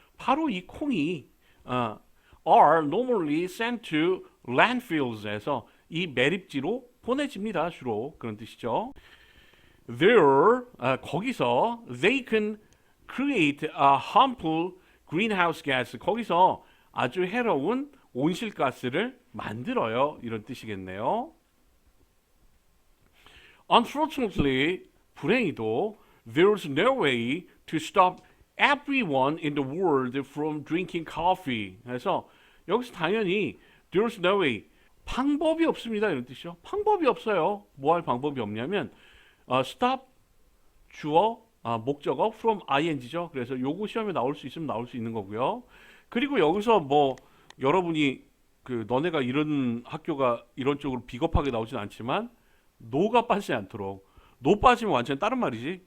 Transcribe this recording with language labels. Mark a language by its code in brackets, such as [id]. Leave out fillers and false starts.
[ko] 바로 이 콩이 [en] are normally sent to landfills [ko] 에서 이 매립지로 보내집니다. 주로 그런 뜻이죠. [en] There [ko] 거기서 [en] they can create a harmful greenhouse gas. [ko] 거기서 아주 해로운 온실가스를 만들어요. 이런 뜻이겠네요. [en] Unfortunately, [ko] 불행히도 [en] there's no way to stop everyone in the world from drinking coffee. [ko] 그래서 여기서 당연히 [en] there's no way [ko] 방법이 없습니다. 이런 뜻이죠. 방법이 없어요. 뭐 할 방법이 없냐면 stop 주어 목적어 from ing죠. 그래서 요거 시험에 나올 수 있으면 나올 수 있는 거고요. 그리고 여기서 뭐 여러분이 너네가 이런 학교가 이런 쪽으로 비겁하게 나오진 않지만 노가 빠지지 않도록 노 빠지면 완전 다른 말이지.